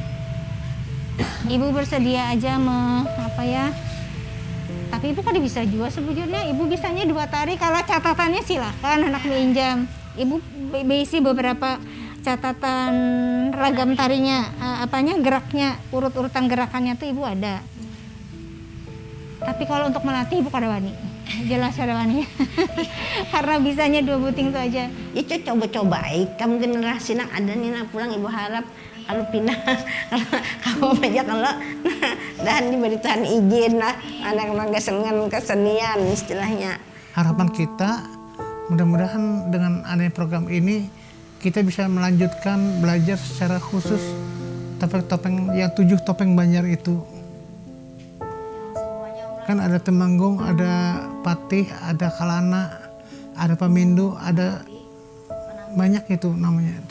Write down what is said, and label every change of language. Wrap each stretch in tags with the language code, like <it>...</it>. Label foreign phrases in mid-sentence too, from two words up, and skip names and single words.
<id>Ibu bersedia aja tapi ibu kan bisa juga sebujurnya. Ibu bisanya 2 tari, kalau catatannya silakan anak minjam. Ibu berisi beberapa catatan ragam tarinya, geraknya, urut-urutan gerakannya tuh ibu ada.</id> <bjn>Tapi kalau untuk melatih ibu kada wani. Jelas kada wani. Karena bisanya 2 buting itu aja. Itu coba-coba kamu generasi nang ada nih nang pulang ibu harap kalau pindah kalau aja kalau dan diberi Tuhan izin lah anak manggasengan kesenian istilahnya.</bjn> <id>Harapan kita mudah-mudahan dengan adanya program ini kita bisa melanjutkan belajar secara khusus topeng-topeng yang 7 topeng Banjar itu. Kan ada Temanggung, ada Patih, ada Kalana, ada Pamindu, ada banyak itu namanya itu.</id>